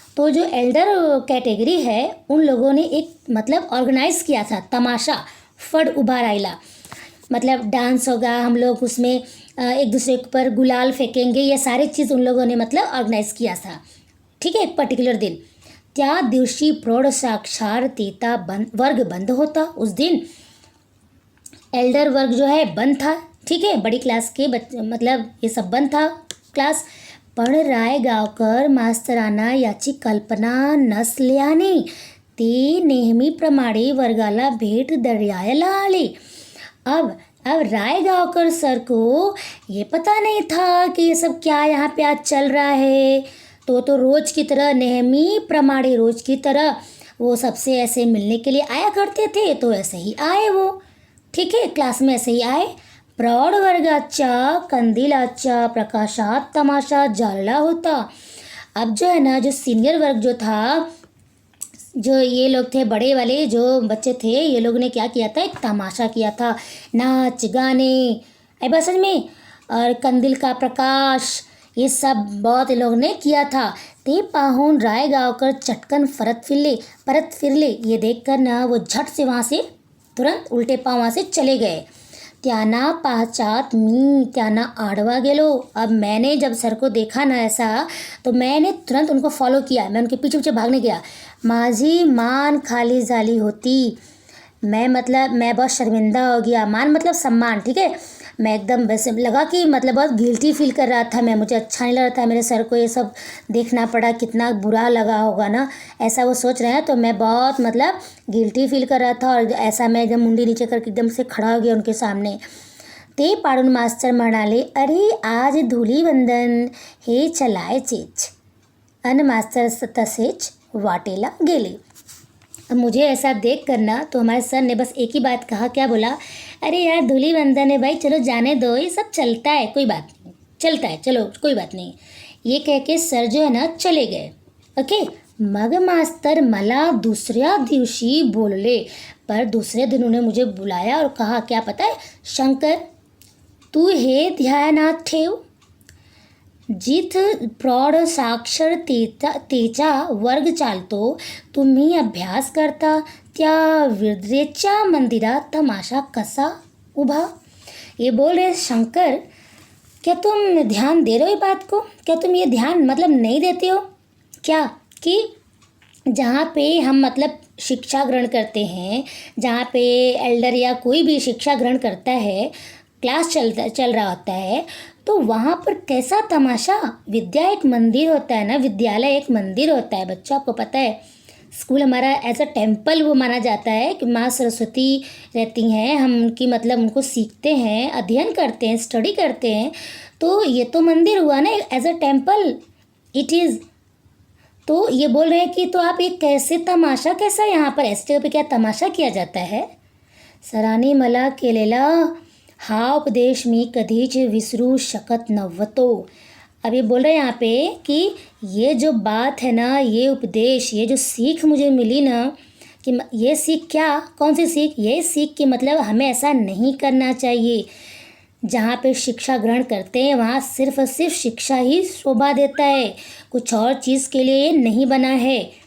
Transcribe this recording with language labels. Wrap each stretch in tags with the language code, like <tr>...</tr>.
<hi>तो जो Elder category है उन लोगों ने एक मतलब ऑर्गेनाइज़ किया था तमाशा फड उभार आइला, मतलब डांस होगा, हम लोग उसमें एक दूसरे पर गुलाल फेंकेंगे, ये सारी चीज़ उन लोगों ने मतलब ऑर्गेनाइज़ किया था, ठीक है, एक पर्टिकुलर दिन।</hi> <mr>त्या दिवशी प्रौढ़ साक्षरता वर्ग बंद होता,</mr> <hi>उस दिन एल्डर वर्ग जो है बंद था, ठीक है, बड़ी क्लास के मतलब ये सब बंद था क्लास।</hi> <mr>पण रायगावकर मास्तरांना याची कल्पना नसल्याने ते नेहमीप्रमाणे वर्गाला भेट द्यायला आले।</mr> <hi>अब रायगावकर सर को ये पता नहीं था कि ये सब क्या यहाँ पे आज चल रहा है, तो रोज़ की तरह नेहमीप्रमाणे रोज़ की तरह वो सबसे ऐसे मिलने के लिए आया करते थे, तो ऐसे ही आए वो, ठीक है, क्लास में ऐसे ही आए।</hi> <mr>प्रौढ वर्गाच्या कंदिलाच्या प्रकाशात तमाशा झाला होता।</mr> <hi>अब जो है ना, जो सीनियर वर्ग जो था, जो ये लोग थे बड़े वाले जो बच्चे थे, ये लोग ने क्या किया था, एक तमाशा किया था, नाच गाने, आई बात समझ में, और कंदिल का प्रकाश, ये सब बहुत लोग ने किया था।</hi> <mr>ते पाहून रायगावकर चटकन परत फिरले,</mr> <hi>ये देखकर ना वो झट से वहाँ से तुरंत उल्टे पाँव वहाँ से चले गए।</hi> <mr>त्यांना पाहचात मी त्यांना आडवा गेलो।</mr> <hi>अब मैंने जब सर को देखा ना ऐसा, तो मैंने तुरंत उनको फॉलो किया, मैं उनके पीछे भागने गया।</hi> <mr>माझी मान खाली झाली होती,</mr> <hi>मैं बहुत शर्मिंदा हो गया, मान मतलब सम्मान, ठीक है, मैं एकदम वैसे लगा कि मतलब बहुत गिल्टी फील कर रहा था मैं, मुझे अच्छा नहीं लग रहा था, मेरे सर को ये सब देखना पड़ा, कितना बुरा लगा होगा ना, ऐसा वो सोच रहे हैं। तो मैं बहुत मतलब गिल्टी फील कर रहा था और ऐसा मैं एकदम मुंडी नीचे करके एकदम से खड़ा हो गया उनके सामने।</hi> <mr>ते पाडून मास्तर म्हणाले, अरे आज धुलीवंदन हे चलायचेच. अन मास्तर तसेच वाटेला गेले.</mr> <hi>अब मुझे ऐसा देख कर ना तो हमारे सर ने बस एक ही बात कहा, क्या बोला, अरे यार धूलिवंदन है भाई, चलो जाने दो, ये सब चलता है, कोई बात नहीं, चलता है, चलो कोई बात नहीं. ये कह के सर जो है ना चले गए. ओके.</hi> <mr>मग मास्तर मला दुसऱ्या दिवशी बोलले,</mr> <hi>पर दूसरे दिन उन्होंने मुझे बुलाया और कहा, क्या पता है शंकर,</hi> <mr>तू हे ध्यानात ठेव, जिथ प्रौढ साक्षरतेचा वर्ग चालतो, तुम्ही अभ्यास करता त्या विद्रेच्या मंदिरात तमाशा कसा उभा.</mr> <hi>ये बोल रहे शंकर, क्या तुम ध्यान दे रहे हो ये बात को, क्या तुम ये ध्यान मतलब नहीं देते हो क्या, कि जहाँ पे हम मतलब शिक्षा ग्रहण करते हैं, जहाँ पे एल्डर या कोई भी शिक्षा ग्रहण करता है, क्लास चल रहा होता है, तो वहाँ पर कैसा तमाशा. विद्या एक मंदिर होता है ना, विद्यालय एक मंदिर होता है बच्चों, आपको पता है. स्कूल हमारा</hi> <en>as a temple</en> <hi>वो माना जाता है कि माँ सरस्वती रहती हैं, हम उनकी मतलब उनको सीखते हैं, अध्ययन करते हैं, स्टडी करते हैं. तो ये तो मंदिर हुआ ना,</hi> <en>As a temple it is.</en> <hi>तो ये बोल रहे हैं कि तो आप ये कैसे तमाशा, कैसा यहाँ पर ऐसे जगह पे क्या तमाशा किया जाता है.</hi> <mr>सरांनी मला केलेला हा उपदेश मी कधीच विसरू शकत नव्हतो.</mr> <hi>अब ये बोल रहे हैं यहाँ पे कि ये जो बात है ना, ये उपदेश, ये जो सीख मुझे मिली ना, कि ये सीख क्या, कौन सी सीख, ये सीख कि मतलब हमें ऐसा नहीं करना चाहिए. जहाँ पे शिक्षा ग्रहण करते हैं वहाँ सिर्फ और सिर्फ शिक्षा ही शोभा देता है, कुछ और चीज़ के लिए ये नहीं बना है.</hi>